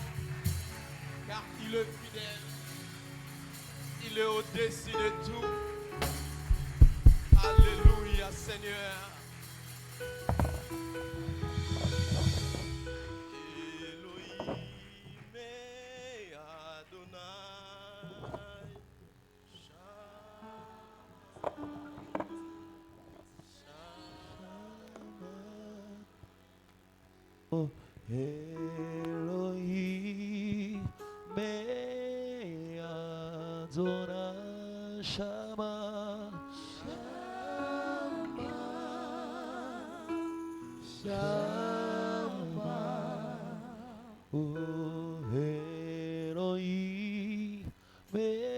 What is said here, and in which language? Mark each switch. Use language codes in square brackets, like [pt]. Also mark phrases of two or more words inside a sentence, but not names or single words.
[fr] Car il est fidèle. Il est au-dessus de tout. Alléluia, Seigneur. Elohim et Adonai. [he] Oh, אלוהים, מי אדוני, שמע, שמע, oh, אלוהים, מי